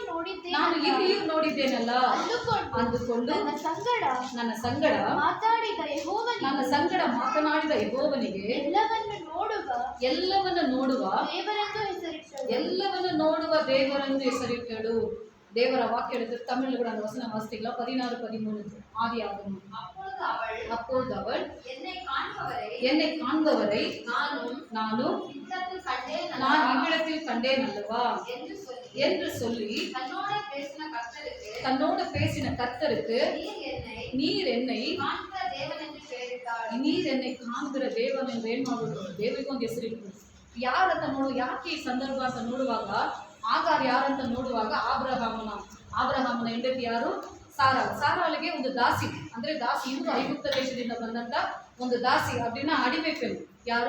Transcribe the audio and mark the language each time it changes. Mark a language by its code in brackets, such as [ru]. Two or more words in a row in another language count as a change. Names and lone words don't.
[kn] ನೋಡಿದ್ದೇನಲ್ಲ ಅಂದುಕೊಂಡು ನನ್ನ ಸಂಗಡ ಮಾತಾಡಿದ ಯೆಹೋವನಿಗೆ ನನ್ನ ಸಂಗಡ ಮಾತನಾಡಿದ ಯೆಹೋವನಿಗೆ ಎಲ್ಲವನ್ನು ನೋಡುವ ದೇವರೆಂದು ಹೆಸರಿಟ್ಟಳು. ಎಲ್ಲವನ್ನು ನೋಡುವ ದೇವರೆಂದು ಹೆಸರಿಟ್ಟಳು. ದೇವರ ವಾಕ್ಯ [ta] எடுத்து தமிழ்ல கூட அந்த வசனம் வாசிக்கலாம். 16-13 ஆதியாகமம். அப்பொழுது அவள் என்னை காண்பவரை நானும் நான் இவ்விடத்தில் கண்டேன் அல்லவா என்று சொல்லி தன்னோடு பேசின கர்த்தருக்கு நீர் என்னை [kn] ಕಾಣುತ್ತಿರ ದೇವನ ಏನ್ ಮಾಡ್ಬಿಟ್ರು, ದೇವರಿಗೂ ಒಂದು ಹೆಸರಿಟ್ಟು ಯಾರಂತ ಯಾಕೆ ಈ ಸಂದರ್ಭ ಅಂತ ನೋಡುವಾಗ ಆಗಾರ್ ಯಾರಂತ ನೋಡುವಾಗ ಆಬ್ರಹಾಮನ ಹೆಂಡತಿ ಯಾರು? ಸಾರಾಳಿಗೆ ಒಂದು ದಾಸಿ, ಅಂದ್ರೆ ದಾಸಿ ಇವರು ಐಗುಪ್ತ ದೇಶದಿಂದ ಬಂದಂತ ಒಂದು ದಾಸಿ, [ta] அதின் அடிமைப்பெண் [kn] ಯಾರು?